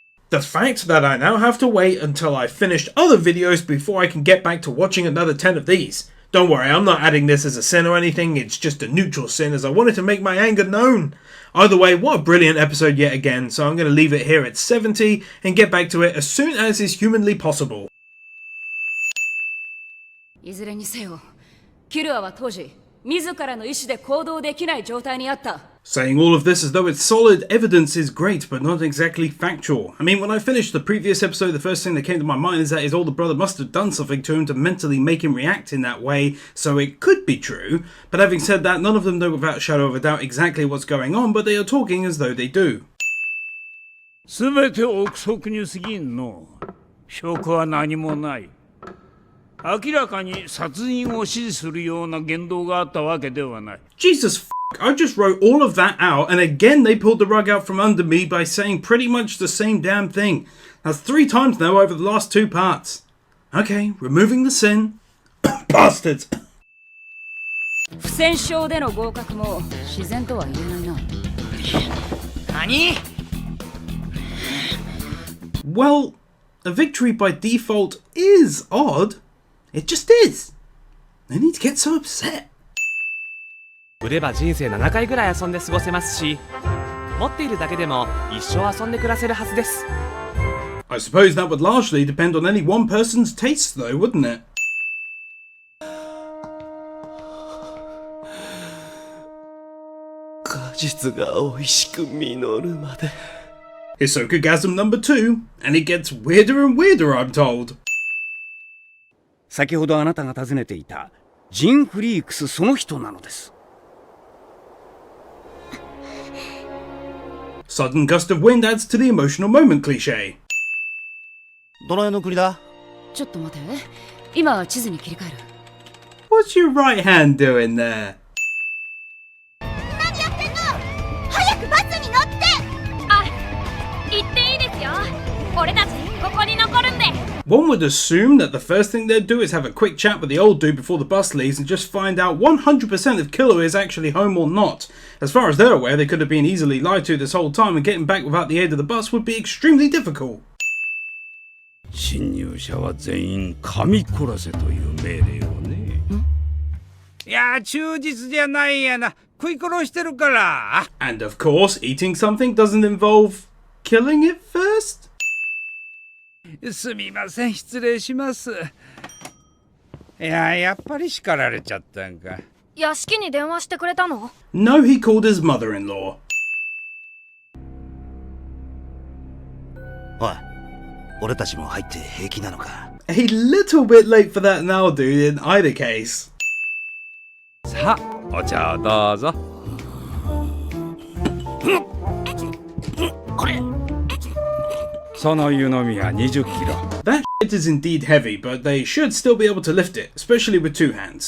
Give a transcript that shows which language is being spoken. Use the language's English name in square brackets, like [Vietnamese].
[English] The fact that I now have to wait until I've finished other videos before I can get back to watching another 10 of these. Don't worry, I'm not adding this as a sin or anything, it's just a neutral sin as I wanted to make my anger known. Either way, what a brilliant episode yet again, so I'm going to leave it here at 70 and get back to it as soon as is humanly possible. [Japanese] いずれにせよ、キルアは当時、自らの意志で行動できない状態にあった。 [English] Saying all of this as though it's solid evidence is great, but not exactly factual. I mean, when I finished the previous episode, the first thing that came to my mind is that his older brother must have done something to him to mentally make him react in that way, so it could be true. But having said that, none of them know without a shadow of a doubt exactly what's going on, but they are talking as though they do. [Japanese] すべて憶測に過ぎんの。証拠は何もない。明らかに殺人を指示するような言動があったわけではない。 [English] Jesus f***, I just wrote all of that out, and again they pulled the rug out from under me by saying pretty much the same damn thing. That's 3 times now over the last 2 parts. Okay, removing the sin. Bastards! [Japanese] 不戦勝での合格も自然とは言えないな。何 [English] Well, a victory by default is odd. It just is. No need to get so upset. [Japanese] 売れば人生7回ぐらい遊んで過ごせますし、持っているだけでも一生遊んで暮らせるはずです。 [English] I suppose that would largely depend on any one person's tastes though, wouldn't it? [Japanese] 果実が美味しく実るまで。 [English] Hisokagasm number 2, and it gets weirder and weirder, I'm told. [Japanese] 先ほどあなたが尋ねていたジン・フリークスその人なのです。 [English] Sudden gust of wind adds to the emotional moment cliche. [Japanese] どの辺の国だ？ちょっと待て。今は地図に切り替える。 [English] What's your right hand doing there? [Japanese] 何やってんの？早くバスに乗って！あ、行っていいですよ。俺たちここに残るんで。 [English] One would assume that the first thing they'd do is have a quick chat with the old dude before the bus leaves and just find out 100% if Killer is actually home or not. As far as they're aware, they could have been easily lied to this whole time and getting back without the aid of the bus would be extremely difficult. [Japanese] 侵入者は全員噛み殺せという命令をね。いや、忠実じゃないやな。食い殺してるから。 [English] And of course, eating something doesn't involve killing it first? [Japanese] すみません、失礼します。いや、やっぱり叱られちゃったんか。屋敷に電話してくれたの？ [English] No, he called his mother-in-law. [Japanese] おい、俺たちも入って平気なのか？ [English] A little bit late for that now, dude, in either case. [Japanese] さあ、お茶をどうぞ。その湯飲みは20キロ。 [English] That It is indeed heavy, but they should still be able to lift it, especially with 2 hands.